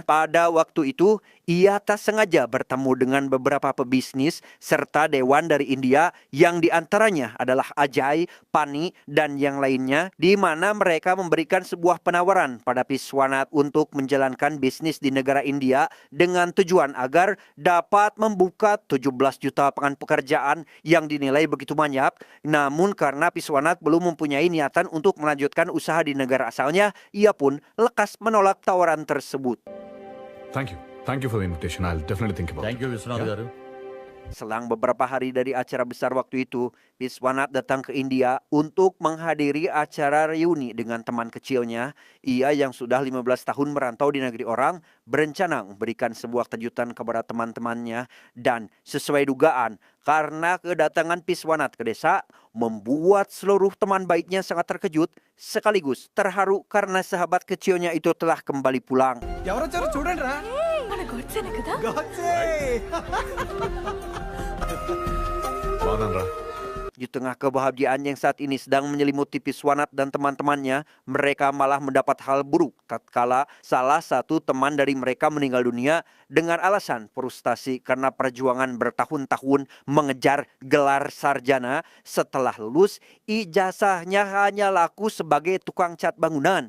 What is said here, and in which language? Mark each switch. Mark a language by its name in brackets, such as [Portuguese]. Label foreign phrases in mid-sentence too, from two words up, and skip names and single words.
[Indonesian] Pada waktu itu, ia tak sengaja bertemu dengan beberapa pebisnis serta dewan dari India, yang diantaranya adalah Ajay, Pani, dan yang lainnya, di mana mereka memberikan sebuah penawaran pada Viswanath untuk menjalankan bisnis di negara India dengan tujuan agar dapat membuka 17 juta lapangan pekerjaan yang dinilai begitu banyak. Namun karena Viswanath belum mempunyai niatan untuk melanjutkan usaha di negara asalnya, ia pun lekas menolak tawaran tersebut. [English] Thank you for the invitation. I'll definitely think about it. thank you [Telugu] విశ్వనాథ్ గారు. [Indonesian] Selang beberapa hari dari acara besar waktu itu, Viswanath datang ke India untuk menghadiri acara reuni dengan teman kecilnya. Ia yang sudah 15 tahun merantau di negeri orang berencana memberikan sebuah kejutan kepada teman-temannya. Dan sesuai dugaan, karena kedatangan Viswanath ke desa membuat seluruh teman baiknya sangat terkejut sekaligus terharu karena sahabat kecilnya itu telah kembali pulang. [Telugu] ఎవరొచ్చారో చూడండి రా. మన గోడ్సేనే కదా? గోడ్సే. బాగున్నాను రా. [Indonesian] Di tengah kebahagiaan yang saat ini sedang menyelimuti Piswanat dan teman-temannya, mereka malah mendapat hal buruk tatkala salah satu teman dari mereka meninggal dunia dengan alasan frustasi karena perjuangan bertahun-tahun mengejar gelar sarjana. Setelah lulus, ijazahnya hanya laku sebagai tukang cat bangunan.